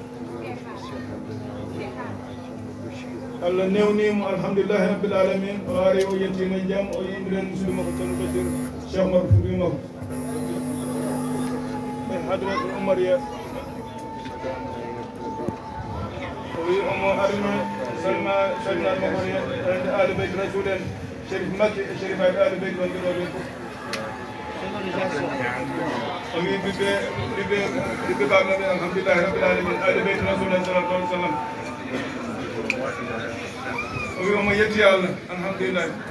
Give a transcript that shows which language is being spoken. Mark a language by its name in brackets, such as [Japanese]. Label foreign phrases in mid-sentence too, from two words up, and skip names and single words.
[Fula] Allah newnimo [Arabic] الحمد لله رب العالمين [Fula] o ari o yettima e jaam o yimɓiren musidɗo makko ceerno Bachir Cheikh Omar Fouti makko e [Arabic] الحضرة العمرية [Fula] o wi omo arino salma salminal makko rende [Arabic] أهل بيت رسول [Fula] en Chérif Makki e Chérif ayɓe [Arabic] أهل بيت [Fula] wonɓeɗoɓe fof o wi ɓiɓɓe baɓeɓe [Arabic] الحمد لله رب العالمين أهل بيت رسول الله صلى الله عليه وسلم [Fula] o wi omo yetti Allah alhamdulillah